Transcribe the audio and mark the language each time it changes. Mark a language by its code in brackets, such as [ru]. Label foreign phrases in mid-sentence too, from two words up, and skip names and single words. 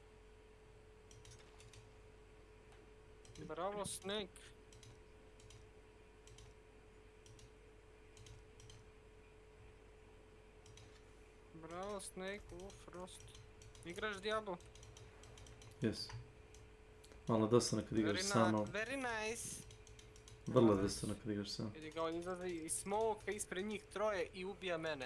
[sr] Bravo, Snake. Bravo, Snake, Frost. Igraš Diablo? Jes. Malo dosadno kad igraš samo. [en] Very nice. [sr] Vrlo dosadno kad igraš samo. Vidi ga, on izlazi iz smoka ispred njih troje i ubija mene.